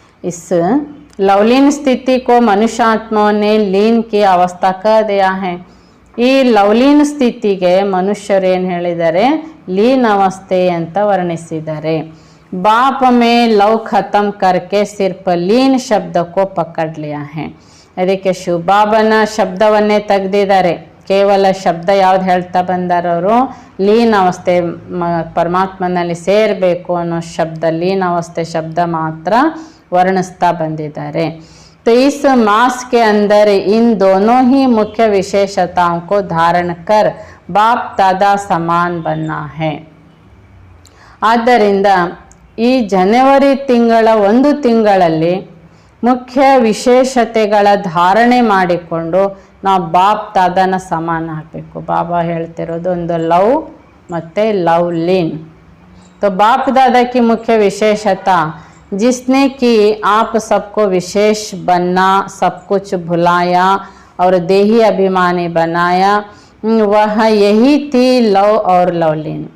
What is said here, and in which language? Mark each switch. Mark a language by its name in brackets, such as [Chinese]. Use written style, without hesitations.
[Hindi] इस लवलीन स्थिति को मनुष्य आत्माओं ने लीन की अवस्था कह दिया है। [Kannada] ಈ ಲವ್ಲೀನ್ ಸ್ಥಿತಿಗೆ ಮನುಷ್ಯರು ಏನು ಹೇಳಿದ್ದಾರೆ? ಲೀನ್ ಅವಸ್ಥೆ ಅಂತ ವರ್ಣಿಸಿದ್ದಾರೆ। [Hindi] ಬಾಪ್ ಮೇ ಲವ್ ಖತಮ್ ಕರ್ಕೆ ಸಿರ್ಫ್ ಲೀನ್ ಶಬ್ದಕ್ಕೂ ಪಕಡ್ ಲಿಯಾ ಹೈ। [Kannada] ಅದಕ್ಕೆ ಶಿವಬಾಬನ ಶಬ್ದವನ್ನೇ ತೆಗೆದಿದ್ದಾರೆ। ಕೇವಲ ಶಬ್ದ ಯಾವ್ದು ಹೇಳ್ತಾ ಬಂದಾರವರು? ಲೀನ್ ಅವಸ್ಥೆ, ಪರಮಾತ್ಮನಲ್ಲಿ ಸೇರಬೇಕು ಅನ್ನೋ ಶಬ್ದ, ಲೀನ್ ಅವಸ್ಥೆ ಶಬ್ದ ಮಾತ್ರ ವರ್ಣಿಸ್ತಾ ಬಂದಿದ್ದಾರೆ। [Hindi] तो इस मास के अंदर इन दोनों ही मुख्य विशेषताओं को धारण कर बाप दादा समान बनना है। [Kannada] ಆದ್ದರಿಂದ ಈ ಜನವರಿ ತಿಂಗಳ ಒಂದು ತಿಂಗಳಲ್ಲಿ ಮುಖ್ಯ ವಿಶೇಷತೆಗಳ ಧಾರಣೆ ಮಾಡಿಕೊಂಡು ನಾವು ಬಾಪ್ ದಾದಾನ ಸಮಾನ ಆಗಬೇಕು। ಬಾಬಾ ಹೇಳ್ತಿರೋದು ಒಂದು ಲವ್ ಮತ್ತು ಲವ್ಲೀನ್। [Hindi] तो बाप दादा की मुख्य विशेषता जिसने कि आप सबको विशेष बनना, सब कुछ भुलाया और देही अभिमानी बनाया, वह यही थी लव और लवलीन।